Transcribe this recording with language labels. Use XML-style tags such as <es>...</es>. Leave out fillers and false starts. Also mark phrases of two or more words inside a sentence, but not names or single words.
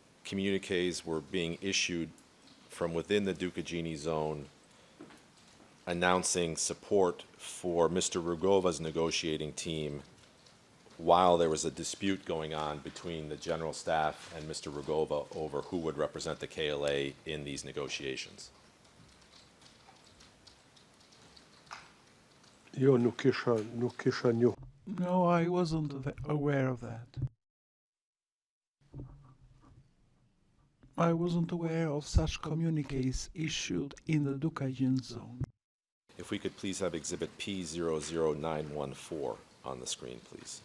<en>communiques were being issued from within the Ducagini zone announcing support for Mr. Rugova's negotiating team while there was a dispute going on between the general staff and Mr. Rugova over who would represent the KLA in these negotiations.</en> <sq>Jo nuk kisha njohur.</sq> <en>No, I wasn't aware of that. I wasn't aware of such communiques issued in the Ducagin zone. If we could please have exhibit P00914 on the screen, please.</en>